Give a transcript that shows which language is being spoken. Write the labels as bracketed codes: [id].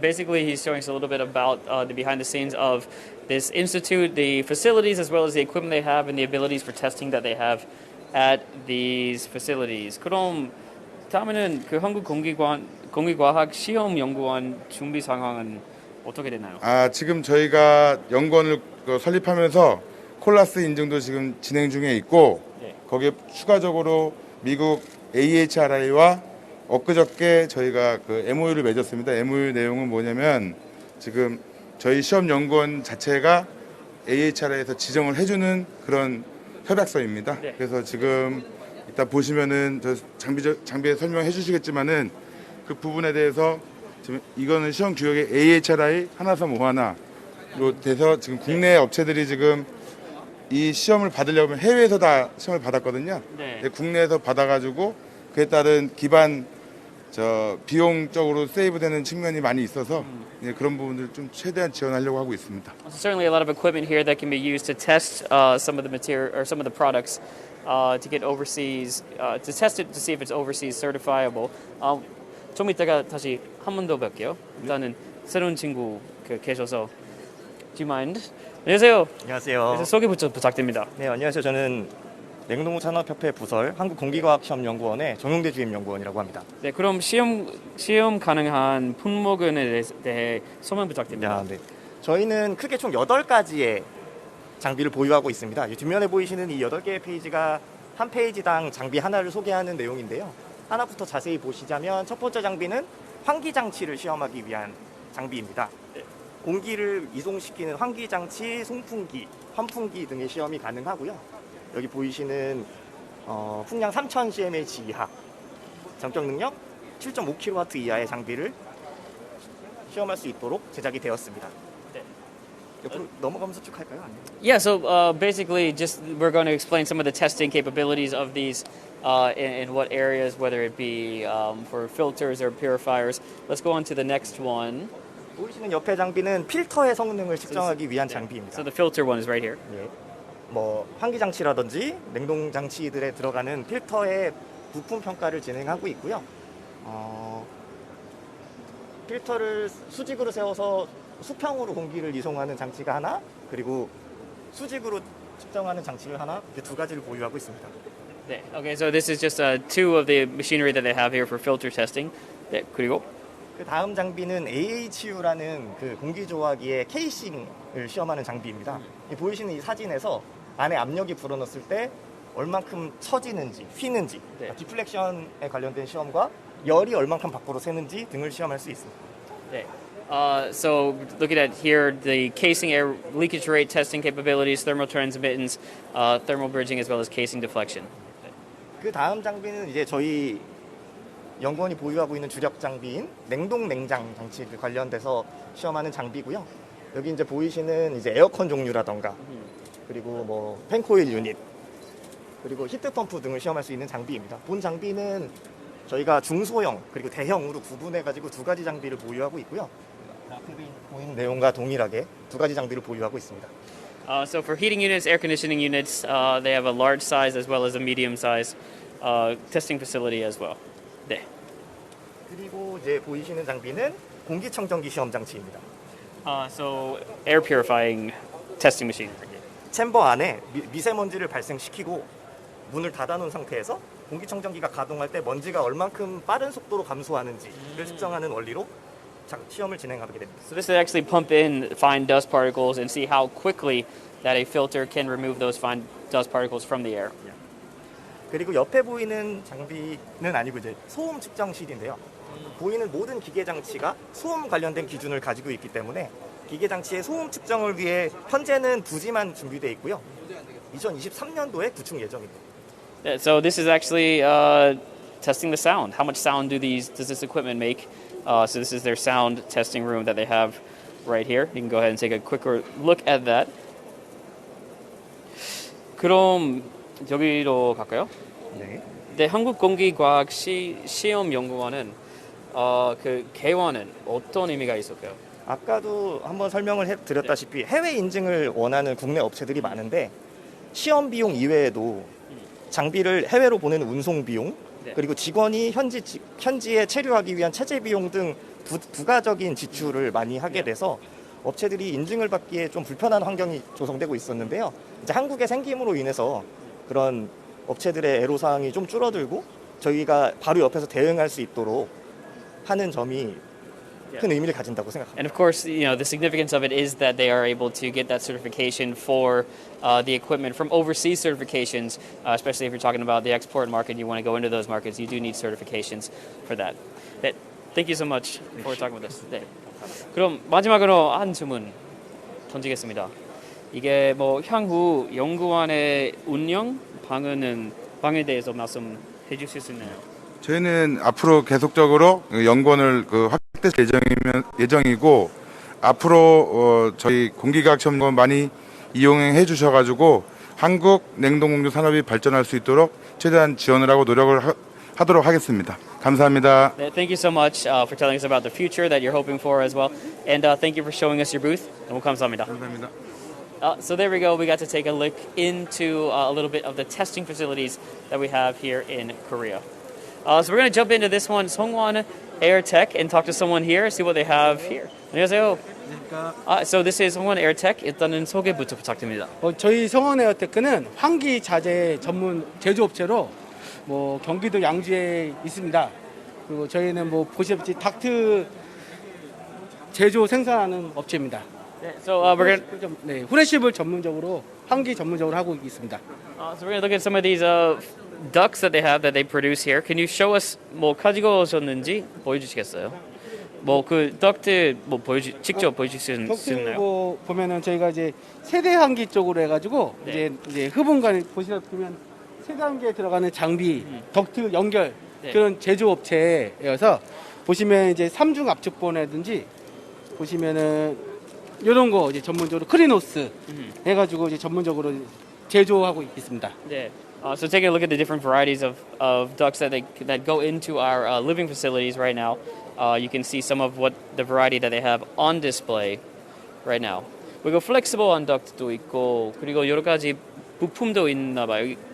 [en] Basically, he's showing us a little bit about the behind the scenes of this institute, the facilities, as well as the equipment they have and the abilities for testing that they have at these facilities. [ko] 그럼 다음에는 그 한국공기과학시험연구원 준비 상황은 어떻게 되나요? 지금 저희가 연구원을 설립하면서 콜라스 인증도 지금 진행 중에 있고 네. 거기에 추가적으로 미국 AHRI와 엊그저께 저희가 MOU를 맺었습니다. MOU 내용은 뭐냐면 지금 저희 시험연구원 자체가 AHRI에서 지정을 해주는 그런 협약서입니다. 네. 그래서 지금 이따 보시면은 저 장비에 설명해 주시겠지만은 그 부분에 대해서 지금 이거는 시험 규격의 AHRI 하나섬 5하나로 돼서 지금 국내 업체들이 지금 이 시험을 받으려면 해외에서 다 시험을 받았거든요. 네. 국내에서 받아가지고 그에 따른 기반 비용적으로 세이브되는 측면이 많이 있어서 그런 부분들 좀 최대한 지원하려고 하고 있습니다. [en] Certainly a lot of equipment here that can be used to test some of the material or some of the products to get overseas to test it to see if it's overseas certifiable. [ko] 좀 이따가 다시 한 번 더 뵐게요. 일단은 새로운 친구 계셔서 [en] Do you mind? [ko] 안녕하세요. 안녕하세요. 소개 부탁드립니다. 네, 안녕하세요. 저는 냉동산업협회 부설 한국공기과학시험연구원의 정용대 주임연구원이라고 합니다. 네, 그럼 시험 가능한 품목에 대해 설명 부탁드립니다. 네. 저희는 크게 총 8가지의 장비를 보유하고 있습니다. 뒷면에 보이시는 이 8개의 페이지가 한 페이지당 장비 하나를 소개하는 내용인데요. 하나부터 자세히 보시자면 첫 번째 장비는 환기장치를 시험하기 위한 장비입니다. 네. 공기를 이송시키는 환기장치, 송풍기, 환풍기 등의 시험이 가능하고요. 여기 보이시는 풍량 3000cmh 이하, 전격 능력 7.5kW 이하의 장비를 시험할 수 있도록 제작이 되었습니다. 네. 옆으로 넘어가면서 쭉 할까요? [en] Yeah, so basically just we're going to explain some of the testing capabilities of these in what areas, whether it be for filters or purifiers. Let's go on to the next one. [ko] 보이시는 옆에 장비는 필터의 성능을 측정하기 위한 장비입니다. [en] So the filter one is right here. [ko] 네. 환기장치라든지 냉동장치들에 들어가는 필터의 부품 평가를 진행하고 있고요. 필터를 수직으로 세워서 수평으로 공기를 이송하는 장치가 하나, 그리고 수직으로 측정하는 장치를 하나, 이렇게 2가지를 보유하고 있습니다. [en] 네, okay, so this is just two of the machinery that they have here for filter testing. [ko] 네, 그리고 그 다음 장비는 AHU라는 그 공기조화기의 케이싱을 시험하는 장비입니다. 보이시는 이 사진에서 안에 압력이 불어넣었을 때 얼만큼 처지는지, 휘는지, 네. 디플렉션에 관련된 시험과 열이 얼만큼 밖으로 새는지 등을 시험할 수 있습니다. 네. [en] So looking at here, the casing air leakage rate testing capabilities, thermal transmittance, thermal bridging, as well as casing deflection. [ko] 그 다음 장비는 이제 저희 연구원이 보유하고 있는 주력 장비인 냉동 냉장 장치 관련돼서 시험하는 장비고요. 여기 이제 보이시는 이제 에어컨 종류라던가 그리고 뭐 팬코일 유닛 그리고 히트 펌프 등을 시험할 수 있는 장비입니다. 본 장비는 저희가 중소형 그리고 대형으로 구분해 가지고 두 가지 장비를 보유하고 있고요. 앞에 보이는 내용과 동일하게 두 가지 장비를 보유하고 있습니다. [en] So for heating units, air conditioning units, they have a large size as well as a medium size testing facility as well. [ko] 네. 그리고 이제 보이시는 장비는 공기청정기 시험 장치입니다. [en] So air purifying testing machine. [ko] 챔버 안에 미세먼지를 발생시키고 문을 닫아놓은 상태에서 공기청정기가 가동할 때 먼지가 얼만큼 빠른 속도로 감소하는지를 측정하는 원리로 시험을 진행하게 됩니다. [en] So this is actually pump in fine dust particles and see how quickly that a filter can remove those fine dust particles from the air. [ko] 그리고 옆에 보이는 장비는 아니고 이제 소음 측정실인데요. 보이는 모든 기계 장치가 소음 관련된 기준을 가지고 있기 때문에 기계 장치의 소음 측정을 위해 현재는 부지만 준비되어 있고요. 2023년도에 구축 예정입니다. [en] So this is actually testing the sound. How much sound does this equipment make? So this is their sound testing room that they have right here. You can go ahead and take a quicker look at that. [ko] 그럼 여기로 갈까요? 네. 네, 한국공기과학 시험연구원은 그 개원은 어떤 의미가 있을까요? 아까도 한번 설명을 드렸다시피 해외 인증을 원하는 국내 업체들이 많은데 시험 비용 이외에도 장비를 해외로 보내는 운송 비용 그리고 직원이 현지에 체류하기 위한 체재 비용 등 부가적인 지출을 많이 하게 돼서 업체들이 인증을 받기에 좀 불편한 환경이 조성되고 있었는데요. 이제 한국의 생김으로 인해서 그런 업체들의 애로사항이 좀 줄어들고 저희가 바로 옆에서 대응할 수 있도록 하는 점이 큰 의미를 가진다고 생각합니다. [en] And of course, you know, the significance of it is that they are able to get that certification for the equipment from overseas certifications, especially if you're talking about the export market, you want to go into those markets, you do need certifications for that. 네, thank you so much for talking with us. [ko] 네. 그럼 마지막으로 한 질문 던지겠습니다. 이게 뭐 향후 연구원의 운영 방에 대해서 말씀해 주실 수 있나요? 저희는 앞으로 계속적으로 연구원을 확대 예정이고 앞으로 저희 공기과학시험연구원 많이 이용해 주셔가지고 한국 냉동공조 산업이 발전할 수 있도록 최대한 지원을 하고 노력을 하도록 하겠습니다. 감사합니다. [en] Thank you so much for telling us about the future that you're hoping for as well, and thank you for showing us your booth. [ko] 너무 감사합니다. 감사합니다. [en] So there we go. We got to take a look into a little bit of the testing facilities that we have here in Korea. So we're going to jump into this one, Songwon Air Tech, and talk to someone here, see what they have here. [ko] 안녕하세요. [en] So this is Songwon Air Tech. [ko] 일단은 소개부터 부탁드립니다. 저희 성원 에어테크는 환기 자재 전문 제조업체로 뭐 경기도 양주에 있습니다. 그리고 저희는 뭐 보시다시피 닥트 제조 생산하는 업체입니다. [en] So we're going [ko] 후레시블 전문적으로 환기 전문적으로 하고 있습니다. [en] So we're going to look at some of these ducts that they produce here. Can you show us [ko] 뭐 가지고 오셨는지 보여주시겠어요? 뭐 그 덕트 뭐 직접 보여주실 수 있나요? 덕트 보면은 저희가 이제 세대 환기 쪽으로 해가지고 이제 흡음관에 보시면 세대 환기에 들어가는 장비, 덕트 연결 그런 제조업체여서 보시면 이제 삼중 압축본이라든지 보시면은 이런 거 이제 전문적으로 크리노스 해가지고 이제 전문적으로 제조하고 있습니다. 네. [en] So taking a look at the different varieties of ducts that go into our living facilities right now, you can see some of what the variety that they have on display right now. [ko] 그리고 flexible duct도 있고 그리고 여러 가지 부품도 있나 봐요.